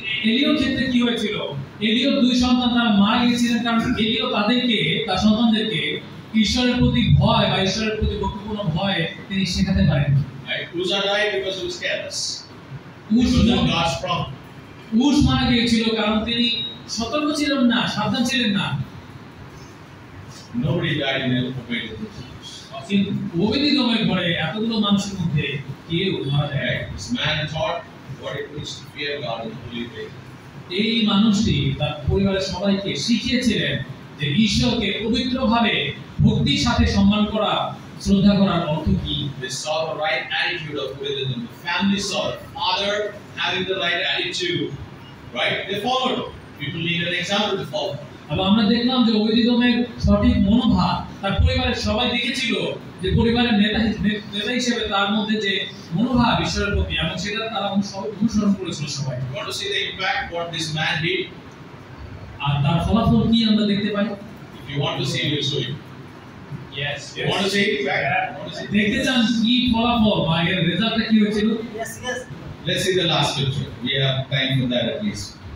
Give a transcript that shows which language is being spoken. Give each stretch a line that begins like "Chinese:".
Bangla: এলিওর ক্ষেত্রে কি হয়েছিল? এলিওর 2 সন্তান তারা মারা গিয়েছিলেন কারণ এলিও তার সন্তানদেরকে ঈশ্বরের প্রতি ভয় বা ঈশ্বরের প্রতি ভক্তিপূর্ণ ভয় তিনি শেখাতে পারেন।
English: Right? Uzzah died because he was careless. God's problem.
Bangla: উস মারা গিয়েছিল কারণ তিনি সতর্ক ছিলেন না, সাবধান ছিলেন না।
English: Nobody died in Obed-Edom's house.
Bangla: কিন্তু ওবেদ-এদোমের ঘরে এতগুলো মানুষের মধ্যে কেউ মারা যায়।
English: This man taught what it means to fear God in the holy way.
Bangla: এই মানুষটি তার পরিবারের সবাইকে শিখিয়েছিলেন যে ঈশ্বরকে পবিত্রভাবে ভক্তির সাথে সম্মান করা, শ্রদ্ধা করার অর্থ কি।
English: They saw the right attitude of Obed-Edom. The family saw it. Father having the right attitude, right? They followed. People need an example to follow.
Bangla: আবার আমরা দেখলাম যে ওবেদ-এদোমের সঠিক মনোভাব তার পরিবারের সবাই দেখেছিল, যে পরিবারের নেতা হিসেবে তার মধ্যে যে মনোভাব ঈশ্বরের প্রতি, এবং সেটা তারা অনুসরণ করেছিল সবাই।
English: You want to see the impact what this man did?
Bangla: আর তার ফলাফল কি আমরা দেখতে পাই?
English: If you want to see, we'll show you. Yes. You want to see? Want to see?
Bangla: দেখতে চান কি ফলাফল বা এর রেজাল্টটা কি হয়েছিল?
English: Let's see the last scripture. We have time for that at least.